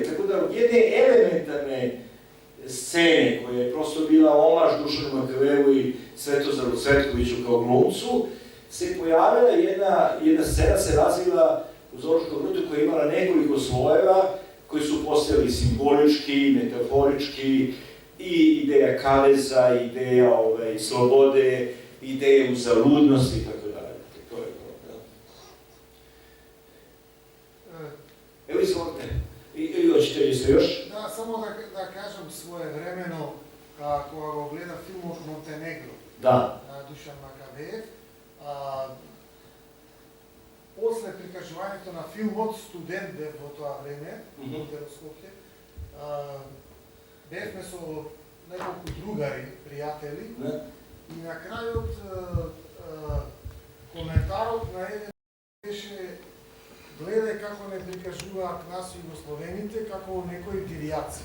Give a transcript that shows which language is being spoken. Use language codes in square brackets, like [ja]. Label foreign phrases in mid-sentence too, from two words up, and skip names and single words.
[sr] Tako da od jedne elementarne scene koja je prosto bila omaž Dušanu Makavevu i Svetozaru Cvetkoviću kao glumcu, se pojavila jedna scena, se razvila u zoološkom vrtu koja je imala nekoliko slojeva koji su postojali simbolički, metaforički, i ideja kaveza, ideja slobode, ideja uzaludnosti i tako dalje. To je to, da. Evo izvolite. Ili hoćete isto još? [mk] Да, само да кажам своевремено, кога го гледав филмот Монтенегро, Душан Макавеев, после прикажувањето на филмот, студент бев во тоа време, во Скопје, бевме со неколку другари, пријатели, и на крајот коментарот на еден беше гледај како не прикажуваат нас југословените како некои дивјаци.